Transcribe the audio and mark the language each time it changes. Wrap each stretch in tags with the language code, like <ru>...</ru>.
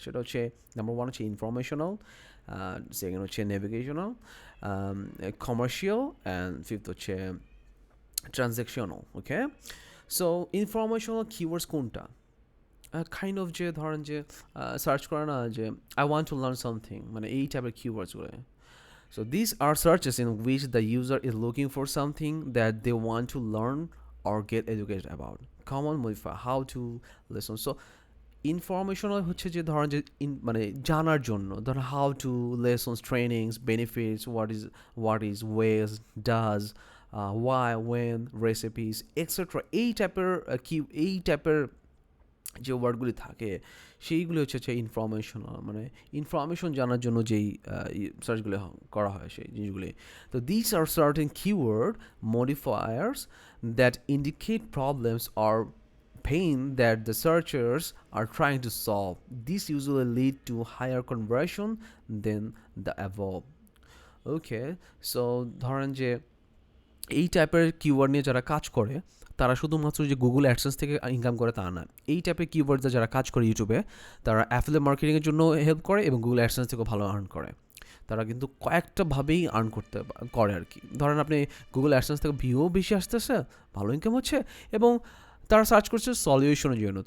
<bn>সেটা হচ্ছে নাম্বার 1 হচ্ছে ইনফরমেশনাল, সেকেন্ড হচ্ছে নেভিগেশনাল, কমার্শিয়াল, অ্যান্ড ফিফথ হচ্ছে ট্রানজ্যাকশনাল। ওকে, সো ইনফরমেশনাল কিওয়ার্ডস কোনটা? কাইন্ড অফ যে ধরেন যে সার্চ করে না যে</bn> <en>I want to learn something,</en> <bn>মানে এই টাইপের কিওয়ার্ডসগুলো।</bn> <en>So these are searches in which the user is looking for something that they want to learn or get educated about. Common modifier, how to listen.</en> <bn>So informational হচ্ছে যে ধরেন যে মানে জানার জন্য, ধরেন how to lessons, trainings, benefits, what is wedge, does, Y, when, recipes etcetera, এই টাইপের যে ওয়ার্ডগুলি থাকে সেইগুলি হচ্ছে ইনফরমেশনাল, মানে ইনফরমেশন জানার জন্য যেই সার্চগুলি করা হয় সেই জিনিসগুলি।</bn> <en>তো this are certain keyword modifiers that indicate problems or pain that the searchers are trying to solve. This usually lead to higher conversion than the above.</en> <bn>Okay, so ধরেন যে এই টাইপের কিওয়ার্ড নিয়ে যারা কাজ করে তারা শুধুমাত্র যে গুগল অ্যাডসেন্স থেকে ইনকাম করে তা না, এই টাইপের কিওয়ার্ডে যারা কাজ করে ইউটিউবে তারা অ্যাফিলিয়েট মার্কেটিংয়ের জন্য হেল্প করে এবং গুগল অ্যাডসেন্স থেকেও ভালো আর্ন করে। তারা কিন্তু কয়েকটাভাবেই আর্ন করে আর কি। ধরেন আপনি গুগল অ্যাডসেন্স থেকে ভিউও বেশি আসতেছে, ভালো ইনকাম হচ্ছে, এবং তারা সার্চ করছে সলিউশনের জন্য।</bn>